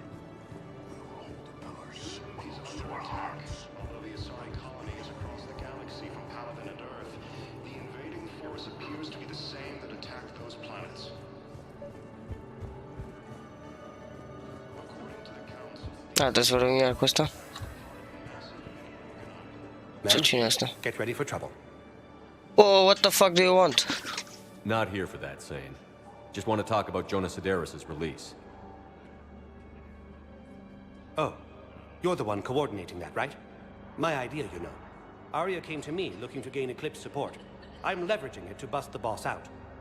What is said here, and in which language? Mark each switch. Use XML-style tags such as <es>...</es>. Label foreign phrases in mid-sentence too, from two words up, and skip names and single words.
<en>We will hold the pillars close to our hearts. Although the ACESTA colony is across the galaxy from Paladin and Earth, the invading force appears to be the same that attacked those planets. According to the Council...</en> <ro>Trebuie să vorbim iar cu ăsta? Cine asta?</ro> <en>Get ready for trouble. Oh, what the fuck do you want? Not here for that, Sane. Just want to talk about Jonas Sedaris' release. Oh, you're the one coordinating that, right? My idea, you know. Arya came to me looking to gain Eclipse support. I'm leveraging it to bust the boss out.</en>